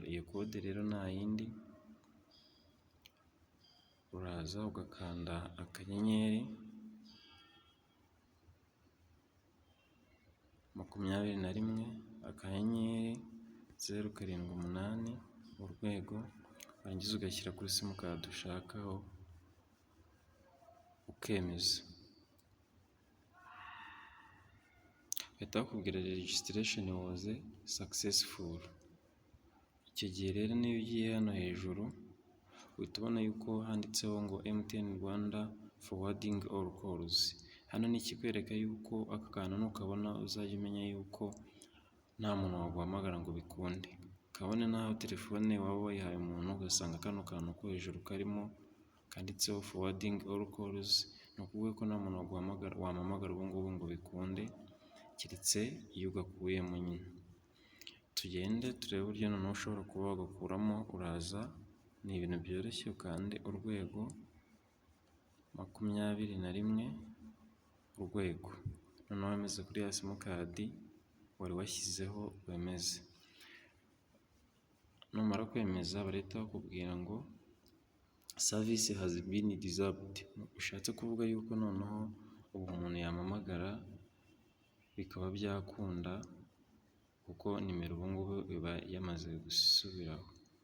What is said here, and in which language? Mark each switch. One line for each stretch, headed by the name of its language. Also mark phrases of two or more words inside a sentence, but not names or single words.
Kinyarwanda: Iyo kode rero nta yindi, uraza ugakanda akanyenyeri 21 akanyenyeri 078 urwego, warangiza ugashyira kuri simukadi ushakaho ukemeza. Bahita bakubwira
English: registration was successful.
Kinyarwanda: Icyo gihe rero niyo ugiye hano hejuru uhita ubona yuko handitseho ngo MTN Rwanda
English: forwarding all calls.
Kinyarwanda: Hano ni ikikwereka yuko aka kantu nukabona uzajya umenya yuko nta muntu waguhamagara ngo bikunde. Kabone naho telefone waba wayihaye umuntu ugasanga kano kantu ko hejuru karimo kanditseho
English: forwarding all calls,
Kinyarwanda: ni ukuvuga ko nta muntu wampamagara ubu ngubu ngo bikunde, keretse iyo ugakuyemo nyine. Tugende turebe uburyo noneho ushobora kuba wagakuramo. Uraza, ni ibintu byoroshye, ukande urwego 21 urwego, noneho wemeze kuri ya simukadi wari washyizeho wemeze. Numara kwemeza barahita bakubwira ngo
English: service has been disabled,
Kinyarwanda: ushatse kuvuga yuko noneho ubu umuntu yampamagara bikaba byakunda, kuko nimero ubu ngubu iba yamaze gusubiraho.